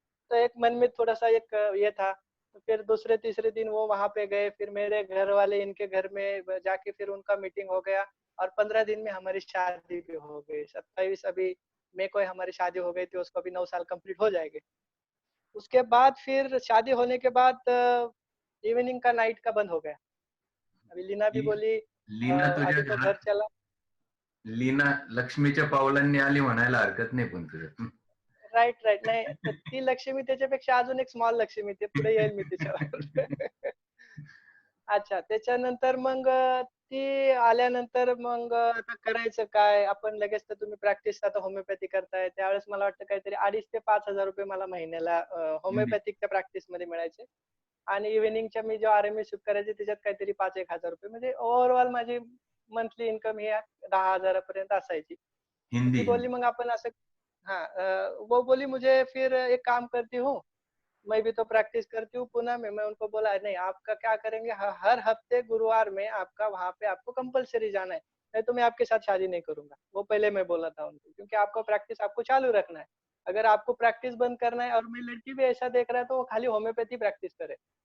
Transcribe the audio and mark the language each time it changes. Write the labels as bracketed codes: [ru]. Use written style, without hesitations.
[hi] तो एक मन में थोड़ा सा एक ये था। तो फिर दूसरे तीसरे दिन वो वहां पे गए, फिर मेरे घर वाले इनके घर में जाके फिर उनका मीटिंग हो गया और 15 दिन में हमारी शादी भी हो गई। 27 अभी मई को हमारी शादी हो गई थी, उसको अभी 9 साल कंप्लीट हो जाएंगे। उसके बाद फिर शादी होने के बाद इवनिंग का नाइट का बंद हो गया। अभी लीना भी बोली [mr] लीना तुझ्या [hi] अभी तो घर चला। [mr] लीना लक्ष्मीच्या पावलांनी आली म्हणायला हरकत नाही पण तुझ्या. [en] Right right. [mr] नाही ती लक्ष्मी त्याच्यापेक्षा अजून एक स्मॉल लक्ष्मी, ते पुढे येईल मी तिच्यावर. अच्छा, त्याच्यानंतर मग ती आल्यानंतर मग आता करायचं काय, आपण लगेच तर तुम्ही प्रॅक्टिस आता होमिओपॅथी करताय, त्यावेळेस मला वाटतं काहीतरी 2,500 ते 5,000 रुपये मला महिन्याला होमिओपॅथिकच्या प्रॅक्टिस मध्ये मिळायचे. आणि इव्हिनिंगच्या मी जेव्हा आरएमए शिफ्ट करायचे त्याच्यात काहीतरी 5-1 हजार रुपये, म्हणजे ओव्हरऑल माझी मंथली इन्कम ही 10,000 पर्यंत असायची. ती हिंदी बोलली मग आपण असं, [hi] हाँ वो बोली मुझे फिर एक काम करती हूँ, मैं भी तो प्रैक्टिस करती हूँ पुणे में। मैं उनको बोला नहीं, आपका क्या करेंगे, हर हफ्ते गुरुवार में आपका वहाँ पे आपको कंपलसरी जाना है, नहीं तो मैं आपके साथ शादी नहीं करूंगा। वो पहले मैं बोला था उनको, क्योंकि आपको प्रैक्टिस आपको चालू रखना है। अगर आपको प्रैक्टिस बंद करना है, और मैं लड़की भी ऐसा देख रहा है तो वो खाली होम्योपैथी प्रैक्टिस करे।